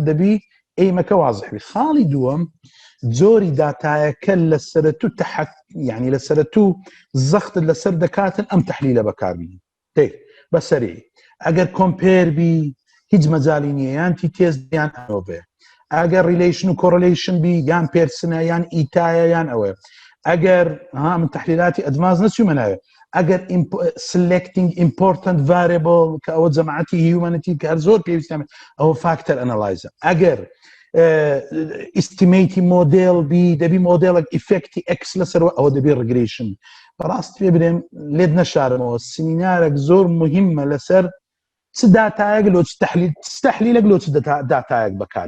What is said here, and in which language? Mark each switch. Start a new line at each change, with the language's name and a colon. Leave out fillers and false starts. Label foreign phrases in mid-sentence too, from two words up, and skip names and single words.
Central Kurdish: دەبی ئەیمەکە وازح بی خاڵی دووەم جۆری داتایەکە لە سەرەتوو یعنی لە سەرەتوو زەختت لەسەر دەکاتن ئەم تحلیلە بەکاربین بەسەری ئەگەر کۆمپێر بی هیچ مەجالی نییە یان
English: t test
Central Kurdish: یان ئەوە بێ ئەگەر ریلیشن و کۆڕلیشن بی یان پێرسنە یان ئیتایە یان ئەوە ئەگەر من تحلیلاتی ئەدماز نەچوومە ناوێ ئەگەر
English: selecting important variable
Central Kurdish: کە ئەوە جەماعەتی هیومانیتی کە هەر زۆر پێویستە ئەوە
English: factor analysis
Central Kurdish: ئەگەر
English: estimate model
Central Kurdish: بی دەبی مۆدێڵێک ئیفێکتی ئەکس لەسەرەوە ئەوە دەبی ڕگریشن بەڕاست پێ برێم لێت نەشارمەوە سمینارێک زۆر مهمە لەسەر چ داتایەک لۆ تحلیلێک لۆ چ داتایەک بەکار